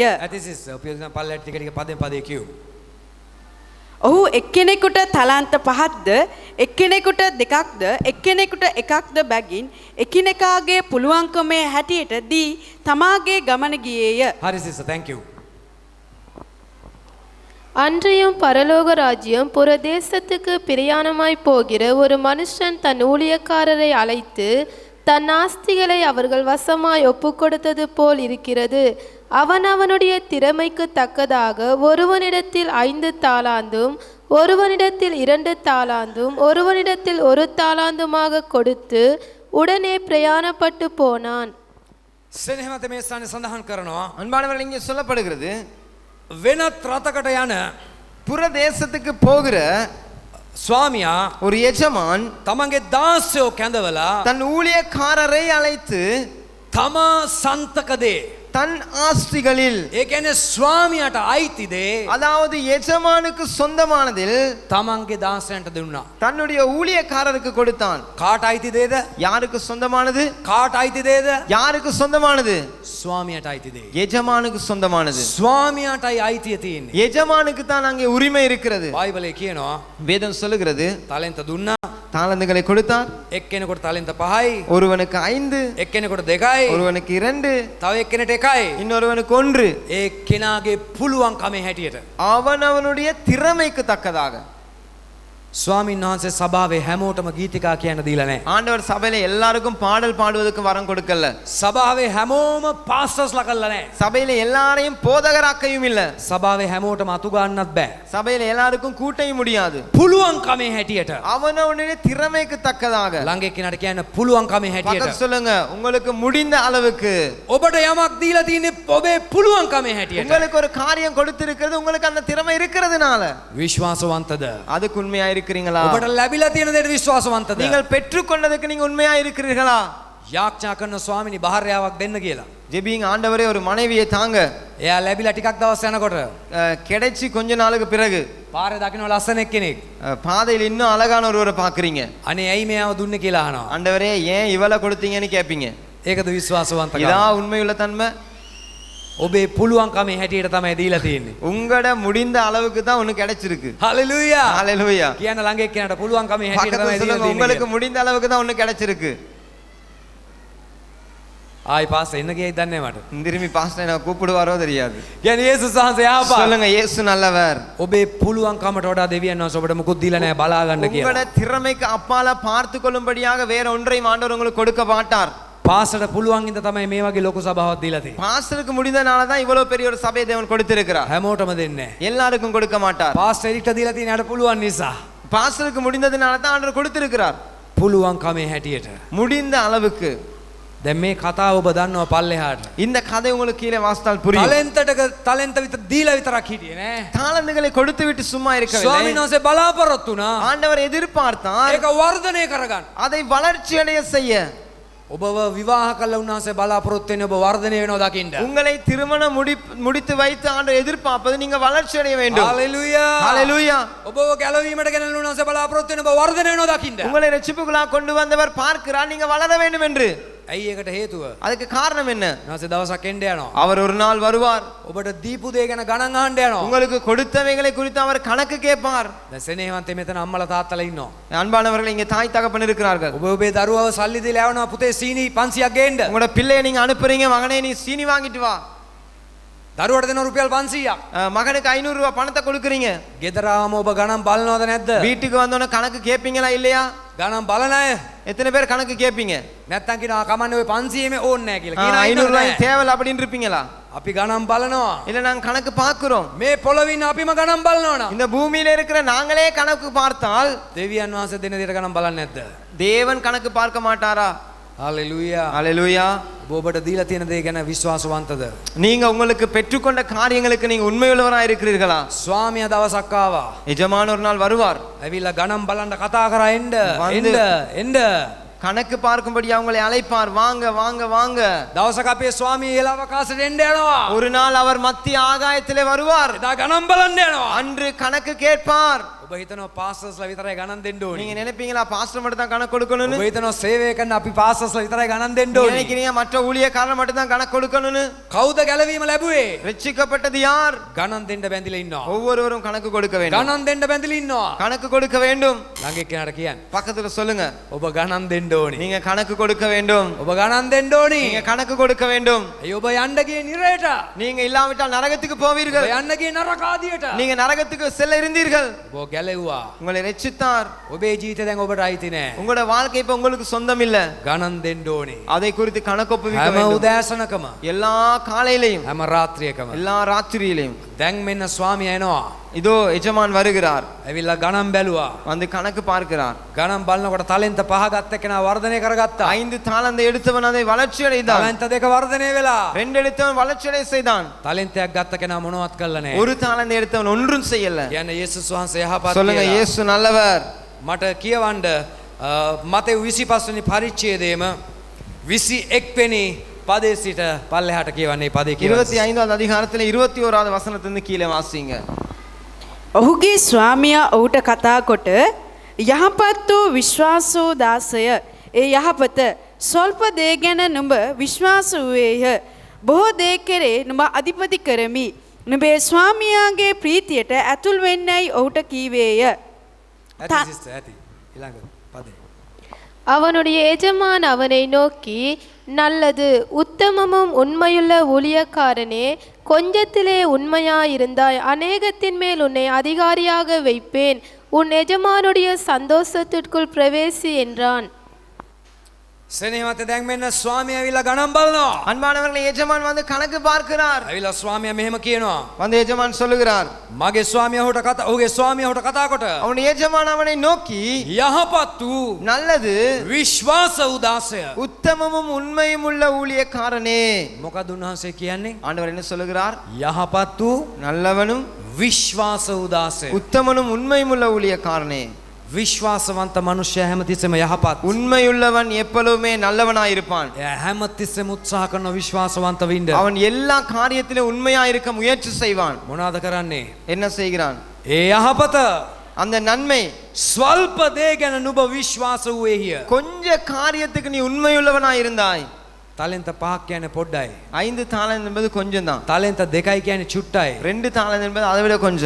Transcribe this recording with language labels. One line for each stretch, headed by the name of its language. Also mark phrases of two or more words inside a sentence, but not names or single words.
Sinhala: ඇති සිස්ටර් අපි දැන් පල්ලෙහාට ටික ටික පදෙන් පදේ කියමු. ඔහු එක්කෙනෙකුට තලන්ත 5ක්ද එක්කෙනෙකුට 2ක්ද එක්කෙනෙකුට 1ක්ද බැගින් එකිනෙකාගේ පුළුවන්කමේ හැටියට දී තමාගේ ගමන ගියේය. හරි සිස්ටර්
English: thank you.
Tamil: அன்றியும் பரலோக ராஜ்யம் புற தேசத்துக்கு பிரயாணமாய் போகிற ஒரு மனுஷன் தன் ஊழியக்காரரை அழைத்து தன் ஆஸ்திகளை அவர்கள் வசமாய் ஒப்புக்கொடுத்தது போல் இருக்கிறது. அவன் அவனுடைய திறமைக்கு தக்கதாக ஒருவனிடத்தில் 5 தாலாந்தும் ஒருவனிடத்தில் 2 தாலாந்தும் ஒருவனிடத்தில் 1 தாலாந்துமாக கொடுத்து உடனே பிரயாணப்பட்டு போனான்.
Sinhala: සෙනෙහමත මේ ස්ථානේ සඳහන් කරනවා
Tamil: அன்பானவர்கள் இங்கே சொல்லப்படுகிறது
Sinhala: වෙනත් රටකට යන
Tamil: புற தேசத்துக்கு போகிற
Sinhala: ස්වාමියා
Tamil: ஒரு எஜமான்
Sinhala: තමන්ගේ දාසයෝ කැඳවලා
Tamil: தன் ஊழியக்காரரை அழைத்து
Sinhala: තමා සන්තක දේ
Tamil: தன் ஆஸ்திகளில்
Sinhala: ඒ කියන්නේ ස්වාමියාට අයිති දේ
Tamil: அதாவது எஜமானுக்கு சொந்தமானதில்
Sinhala: තමන්ගේ දාසයන්ට දුන්නා.
Tamil: தன்னுடைய ஊழியக்காரருக்கு கொடுத்தான்.
Sinhala: කාට අයිති දේද?
Tamil: யாருக்கு சொந்தமானது?
Sinhala: කාට අයිති දේද?
Tamil: யாருக்கு சொந்தமானது?
Sinhala: ස්වාමියාට අයිති දේ.
Tamil: எஜமானுக்கு சொந்தமானது.
Sinhala: ස්වාමියාටයි අයිතිය තියෙන්නේ.
Tamil: எஜமானுக்கு தான் அங்கே உரிமை இருக்கிறது.
Sinhala: බයිබලයේ කියනවා
Tamil: வேதம் சொல்லுகிறது
Sinhala: තලෙන්ත දුන්නා
Tamil: தாளந்துகளை கொடுத்தார்.
Sinhala: එක්කෙනෙකුට තලෙන්ත 5යි
Tamil: ஒருவனுக்கு 5,
Sinhala: එක්කෙනෙකුට 2යි
Tamil: ஒருவனுக்கு 2,
Sinhala: තව එක්කෙනෙකුට 1යි
Tamil: இன்னொருவனுக்கு 1.
Sinhala: ඒ කෙනාගේ පුළුවන්කමේ හැටියට
Tamil: அவனவனுடைய திறமைக்கு தக்கதாக.
Sinhala: ස්වාමීන් වහන්සේ සභාවේ හැමෝටම ගීතිකා කියන්න දීලා නැහැ.
Tamil: ஆண்டவர் சபையில எல்லாருக்கும் பாடல் பாடுவதற்கு வரம் கொடுக்கல.
Sinhala: සභාවේ හැමෝම පාස්ටර්ස්ලා කළා නැහැ.
Tamil: சபையில எல்லாரையும் போதகராக்கையும் இல்ல.
Sinhala: සභාවේ හැමෝටම අතු ගන්නත් බෑ.
Tamil: சபையில எல்லாருக்கும் கூட்டையும் முடியாது.
Sinhala: පුළුවන්කමේ හැටියට
Tamil: அவனவனுடைய திறமைக்கு தக்கதாக.
Sinhala: ළඟ එක්කෙනාට කියන්න පුළුවන්කමේ හැටියට
Tamil: பக்கத்து சொல்லுங்க, உங்களுக்கு முடிந்த அளவுக்கு.
Sinhala: ඔබට යමක් දීලා තියෙන්නේ ඔබේ පුළුවන්කමේ හැටියට.
Tamil: உங்களுக்கு ஒரு காரியம் கொடுத்திருக்கிறது, உங்களுக்கு அந்த திறமை இருக்கிறதுனால.
Sinhala: විශ්වාසවන්තද?
Tamil: அதுக்கு உண்மையா இருக்கிறீங்களா?
Sinhala: ඔබට ලැබිලා තියෙන දේට විශ්වාසවන්තද?
Tamil: நீங்கள் பெற்றுக்கொண்டதுக்கு நீங்க உண்மையா இருக்கிறீர்களா?
Sinhala: යාඥා කරන ස්වාමිනී බහාරයාවක් දෙන්න කියලා.
Tamil: ஜெபிங்க, ஆண்டவரே ஒரு மனைவியை தாங்க.
Sinhala: එයා ලැබිලා ටිකක් දවස් යනකොට
Tamil: கிடைச்சி கொஞ்ச நாளுக்கு பிறகு
Sinhala: පාරේ දකින්න ලස්සන එක්කෙනෙක්.
Tamil: பாதையில் இன்னும் அழகான ஒருவரை பாக்குறீங்க.
Sinhala: අනේ ඇයි මෙයාව දුන්නේ කියලා අහනවා.
Tamil: ஆண்டவரே ஏன் இவளை கொடுத்தீங்கன்னு கேப்பீங்க.
Sinhala: ඒකද විශ්වාසවන්තකම?
Tamil: இதா உண்மையுள்ள தன்மை.
Sinhala: ඔබේ පුළුවන්කමේ හැටියට තමයි දීලා තියෙන්නේ.
Tamil: உங்களோட முடிந்த அளவுக்கு தான் ஒன்னு கிடைச்சிருக்கு.
Sinhala: හalleluya.
Tamil: ஹalleluya.
Sinhala: කියන ළඟ එක්කෙනාට පුළුවන්කමේ හැටියට තමයි
Tamil: பக்கத்துல
Sinhala: දීලා
Tamil: சொல்லுங்க,
Sinhala: තියෙන්නේ.
Tamil: உங்களுக்கு முடிந்த அளவுக்கு தான் ஒன்னு கிடைச்சிருக்கு.
Sinhala: ආයි පාස් එන්න ගියයි දන්නේ මට.
Tamil: திரும்பி பாஸ்டர் என்ன கூப்பிடுவாரோ தெரியாது.
Sinhala: කියන්නේ යේසුස් වහන්සේ ආපා.
Tamil: சொல்லுங்க, இயேசு நல்லவர்.
Sinhala: ඔබේ පුළුවන්කමට වඩා දෙවියන් වහන්සේ ඔබට මුකුත් දීලා නැහැ බලා ගන්න
Tamil: உங்களோட
Sinhala: කියලා.
Tamil: திறமைக்கு அப்பால பார்த்து கொள்ளும்படியாக வேற ஒன்றையும் ஆண்டவர் உங்களுக்கு கொடுக்க மாட்டார்.
Sinhala: පාසට පුළුවන් ඉඳ තමයි මේ වගේ ලොකු සභාවක් දීලා තියෙන්නේ.
Tamil: பாஸ்டருக்கு முடிந்தனால தான் இவ்வளவு பெரிய ஒரு சபையை தேவன் கொடுத்திருக்கிறார்.
Sinhala: හැමෝටම දෙන්නේ නැහැ.
Tamil: எல்லாருக்கும் கொடுக்க மாட்டார்.
Sinhala: පාස්ටර් එරික්ට දීලා තියෙන යට පුළුවන් නිසා.
Tamil: பாஸ்டருக்கு முடிந்ததுனால தான் ஆண்டவர் கொடுத்திருக்கிறார்.
Sinhala: පුළුවන්කමේ හැටියට.
Tamil: முடிந்த அளவுக்கு.
Sinhala: දැන් මේ කතාව ඔබ දන්නවා පල්ලෙහාට.
Tamil: இந்த கதை உங்களுக்கு கீழே வாசித்தால் புரியும்.
Sinhala: තලෙන්ත විතර දීලා විතරක් හිටියේ නෑ.
Tamil: தாளந்துகளை கொடுத்து விட்டு சும்மா இருக்கவில்லை.
Sinhala: ස්වාමීන් වහන්සේ බලාපොරොත්තු වුණා.
Tamil: ஆண்டவர் எதிர்பார்த்தார்
Sinhala: ඒක වර්ධනය කරගන්න.
Tamil: அதை வளர்ச்சி அடைய செய்ய.
Sinhala: ඔබව විවාහ කළ උන්වහන්සේ බලාපොරොත්තු වෙන්නේ ඔබ වර්ධනය වෙනවා දකින්න.
Tamil: உங்களை திருமணம் முடித்து வைத்து ஆண்டவர் எதிர்பார்ப்பது நீங்க வளர்ச்சி அடைய வேண்டும்.
Sinhala: හalleluya.
Tamil: ஹalleluya.
Sinhala: ඔබව ගැලවීමට ගෙනල්ලා උන්වහන්සේ බලාපොරොත්තු වෙන්නේ ඔබ වර්ධනය වෙනවා දකින්න.
Tamil: உங்களை ரட்சிப்புக்குள்ளாக கொண்டு வந்தவர் பார்க்கிறார் நீங்க வளர வேண்டும் என்று.
Sinhala: ඇයි ඒකට හේතුව?
Tamil: அதுக்கு காரணம் என்ன?
Sinhala: උන්වහන්සේ දවසක් එන්න යනවා.
Tamil: அவர் ஒரு நாள் வருவார்.
Sinhala: ඔබට දීපු දේ ගැන ගණන් අහන්න යනවා.
Tamil: உங்களுக்கு கொடுத்தவைகளை குறித்து அவர் கணக்கு கேட்பார்.
Sinhala: දැන් සෙනෙහවන්තේ මෙතන අම්මලා තාත්තලා ඉන්නවා.
Tamil: அன்பானவர்கள், இங்கே தாய் தகப்பன் இருக்கிறார்கள்.
Sinhala: ඔබ ඔබේ දරුවව සල්ලි දීලා යවනවා පුතේ සීනි 500ක් ගේන්න.
Tamil: உங்களோட பிள்ளையை நீங்க அனுப்புறீங்க, மகனே நீ சீனி வாங்கிட்டு வா.
Sinhala: දරුවට දෙන රුපියල් 500ක්.
Tamil: மகனுக்கு 500 ரூபாய் பணத்தை கொடுக்குறீங்க.
Sinhala: ගෙදරාම ඔබ ගණන් බලනවද නැද්ද?
Tamil: வீட்டுக்கு வந்தோடனே கணக்கு கேட்பீங்களா இல்லையா?
Sinhala: ගණන් බලන අය
Tamil: எத்தனை பேர் கணக்கு கேட்பீங்க?
Sinhala: නැත්තම් කියනවා කමන්නේ ඔය 500 මේ ඕනේ නැහැ කියලා.
Tamil: 500 ரூபாய் தேவையில்லை அப்படின்னு இருப்பீங்களா?
Sinhala: අපි ගණන් බලනවා.
Tamil: இல்ல நாங்க கணக்கு பார்க்கிறோம்.
Sinhala: මේ පොළොවින් අපිම ගණන් බලනවා නම්
Tamil: இந்த பூமியில இருக்கிற நாங்களே கணக்கு பார்த்தால்
Sinhala: දෙවියන් වහන්සේ දෙන දේට ගණන් බලන්නේ නැද්ද?
Tamil: தேவன் கணக்கு பார்க்க மாட்டாரா?
Sinhala: හalleluya.
Tamil: அல்லேலூயா.
Sinhala: ඔබට දීලා තියෙන දේ ගැන විශ්වාසවන්තද?
Tamil: நீங்க உங்களுக்கு பெற்றுக்கொண்ட காரியங்களுக்கு நீங்க உண்மையுள்ளவராய் இருக்கிறீர்களா?
Sinhala: ස්වාමියා දවසක් ආවා.
Tamil: எஜமான் ஒரு நாள் வருவார்.
Sinhala: ඇවිල්ලා ගණන් බලන්න කතා කරා එන්න
Tamil: வந்து-
Sinhala: එන්න.
Tamil: கணக்கு பார்க்கும்படி அவங்களை அழைப்பார். வாங்க வாங்க வாங்க.
Sinhala: දවසක අපේ ස්වාමී ඒල අවකාශයට එන්න යනවා.
Tamil: ஒரு நாள் அவர் மத்திய ஆகாயத்திலே வருவார்.
Sinhala: එදා ගණන් බලන්න යනවා.
Tamil: அன்று கணக்கு கேட்பார்.
Sinhala: ඔබ හිතනවා පාස්ටර්ස්ලා විතරයි ගණන් දෙන්න ඕනේ.
Tamil: நீங்க நினைப்பீங்களா பாஸ்டர் மட்டும் தான் கணக்கு கொடுக்கணும்னு?
Sinhala: ඔබ හිතනවා සේවය කරන අපි පාස්ටර්ස්ලා විතරයි ගණන් දෙන්න
Tamil: நீங்க
Sinhala: ඕනේ.
Tamil: நினைக்கிறீங்க மற்ற ஊழியக்காரர் மட்டும் தான் கணக்கு கொடுக்கணும்னு?
Sinhala: කවුද ගැලවීම ලැබුවේ?
Tamil: ரட்சிக்கப்பட்டது யார்?
Sinhala: ගණන් දෙන්න බැඳිලා ඉන්නවා.
Tamil: ஒவ்வொருவரும் கணக்கு கொடுக்க வேண்டும்.
Sinhala: ගණන් දෙන්න බැඳිලා ඉන්නවා.
Tamil: கணக்கு கொடுக்க வேண்டும்.
Sinhala: ළඟ එක්කෙනාට කියන්න.
Tamil: பக்கத்துல சொல்லுங்க,
Sinhala: ඔබ ගණන් දෙන්න ඕනේ.
Tamil: நீங்க கணக்கு கொடுக்க வேண்டும்.
Sinhala: ඔබ ගණන් දෙන්න ඕනේ.
Tamil: நீங்க கணக்கு கொடுக்க வேண்டும்.
Sinhala: අය ඔබ යන්න ගියේ නිරයට.
Tamil: நீங்க இல்லாவிட்டால் நரகத்துக்கு
Sinhala: ඔබ
Tamil: போவீர்கள்.
Sinhala: යන්න ගියේ නරක ආදියට.
Tamil: நீங்க நரகத்துக்கு செல்ல இருந்தீர்கள்.
Sinhala: ඔබ ගැලෙව්වා.
Tamil: உங்களை ரட்சித்தார்.
Sinhala: ඔබේ ජීවිතය දැන් ඔබට අයිති නෑ.
Tamil: உங்களோட வாழ்க்கை இப்ப உங்களுக்கு சொந்தம் இல்ல.
Sinhala: ගණන් දෙන්න ඕනේ.
Tamil: அதை குறித்து கணக்கொப்புவிக்க
Sinhala: හැම
Tamil: வேண்டும்.
Sinhala: උදෑසනකම
Tamil: எல்லா காலையிலையும்
Sinhala: හැම රාත්‍රියකම.
Tamil: எல்லா ராத்திரியிலையும்
Sinhala: දැන් මෙන්න ස්වාමියා එනවා.
Tamil: இதோ எஜமான் வருகிறார்.
Sinhala: ඇවිල්ලා ගණන් බැලුවා.
Tamil: வந்து கணக்கு பார்க்கிறார்.
Sinhala: ගණන් බලනකොට තලෙන්ත පහ ගත්ත කෙනා වර්ධනය කරගත්තා.
Tamil: 5 தாளந்தை எடுத்தவன் அதை வளர்ச்சி அடைந்தான்.
Sinhala: තලෙන්ත දෙක වර්ධනය වෙලා.
Tamil: 2 எடுத்தவன் வளர்ச்சி அடைய செய்தான்.
Sinhala: තලෙන්තයක් ගත්ත කෙනා මොනවත් කළා නෑ.
Tamil: ஒரு தாளந்தை எடுத்தவன் ஒன்றும் செய்யல.
Sinhala: කියන්නේ යේසුස් වහන්සේ යහපත්
Tamil: சொல்லுங்க,
Sinhala: කියලා.
Tamil: இயேசு நல்லவர்.
Sinhala: මට කියවන්න මතෙව් 25 වෙනි පරිච්ඡේදයේම 21 වෙනි පදේ සිට පල්ලෙහාට කියවන්නේ පදේ කියවන්න.
Tamil: 25வது அதிகாரத்துல 21வது வசனத்திலிருந்து கீழே வாசிங்க.
Sinhala: ඔහුගේ ස්වාමියා ඔහුට කතා කොට යහපත් වූ විශ්වාසෝ දාසය ඒ යහපත ස්වල්ප දේ ගැන නුඹ විශ්වාස වූයේය බොහෝ දේ කෙරේ නුඹ අධිපති කරමි නුඹේ ස්වාමියාගේ ප්‍රීතියට ඇතුල් වෙන්නයි ඔහුට කීවේය. ඇති සිස්ටර් ඇති. ඊළඟ පදේ.
Tamil: அவனுடைய எஜமான் அவனை நோக்கி, நல்லது, உத்தமமும் உண்மையுள்ள ஊழியக்காரனே, கொஞ்சத்திலே உண்மையாயிருந்தாய், அநேகத்தின் மேல் உன்னை அதிகாரியாக வைப்பேன், உன் எஜமானுடைய சந்தோஷத்திற்குள் பிரவேசி என்றான்.
Sinhala: සෙනෙහවත දැන් මෙන්න ස්වාමියා ඇවිල්ලා ගණන් බලනවා.
Tamil: அன்பானவர்களே, எஜமான் வந்து கணக்கு பார்க்கிறார்.
Sinhala: ඇවිල්ලා ස්වාමියා මෙහෙම කියනවා.
Tamil: வந்து எஜமான் சொல்லுகிறார்.
Sinhala: මගේ ස්වාමියා ඔහුගේ ස්වාමියා ඔහුට කතා කොට
Tamil: அவனுடைய எஜமான் அவனை நோக்கி,
Sinhala: යහපත් වූ
Tamil: நல்லது,
Sinhala: විශ්වාස උදාසය.
Tamil: உத்தமமும் உண்மையும் உள்ள ஊழியக்காரனே.
Sinhala: මොකද උන්වහන්සේ කියන්නේ?
Tamil: ஆண்டவர் என்ன சொல்லுகிறார்?
Sinhala: යහපත් වූ
Tamil: நல்லவனும்
Sinhala: විශ්වාස උදාසය.
Tamil: உத்தமனும் உண்மையும் உள்ள ஊழியக்காரனே.
Sinhala: විශ්වාසවන්ත මනුෂ්‍යයා හැමතිස්සෙම යහපත්.
Tamil: உண்மையுள்ளவன் எப்பொழுதுமே நல்லவனாயிருப்பான்.
Sinhala: එයා හැමතිස්සෙම උත්සාහ කරන විශ්වාසවන්ත වෙන්න.
Tamil: அவன் எல்லா காரியத்திலும் உண்மையாயிருக்க முயற்சி செய்வான்.
Sinhala: මොනවාද කරන්නේ?
Tamil: என்ன செய்கிறான்?
Sinhala: ඒ යහපත
Tamil: அந்த நன்மை,
Sinhala: ස්වල්ප දේ ගැන නුඹ විශ්වාස වූයේය.
Tamil: கொஞ்ச காரியத்துக்கு நீ உண்மையுள்ளவனாயிருந்தாய்.
Sinhala: තලෙන්ත පහක් කියන්නේ පොඩ්ඩයි.
Tamil: 5 தாளந்து என்பது கொஞ்சம் தான்.
Sinhala: තලෙන්ත දෙකයි කියන්නේ චුට්ටයි.
Tamil: 2 தாளந்து என்பது அதை விட கொஞ்சம்.